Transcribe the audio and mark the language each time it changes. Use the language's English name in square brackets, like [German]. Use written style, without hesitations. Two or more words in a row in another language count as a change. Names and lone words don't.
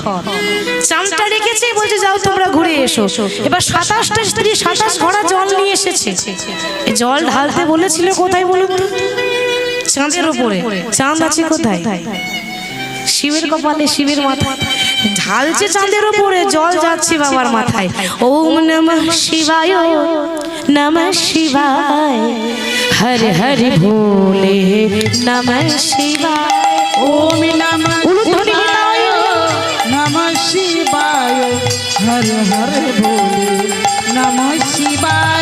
[Bangla] চাঁদটা রেখেছে, বলছে যাও তোমরা ঘুরে এসো। এবার 27টা স্ত্রী 27 ঘড়া জল নিয়ে এসেছে। জল ঢালতে বলেছিল কোথায় বলুন তো? চাঁদের উপরে। চাঁদ আছে কোথায়? শিবের কপালে, শিবের মাথায়। ঢালছে চাঁদের উপরে, জল যাচ্ছে বাবার মাথায়। [Sanskrit] ওম নমঃ শিবায়, নমঃ শিবায়, হরে হরে ভোলে নমঃ শিবায়। ওম নমঃ নমঃ শিবায়, हर हर भोले नमः शिवाय।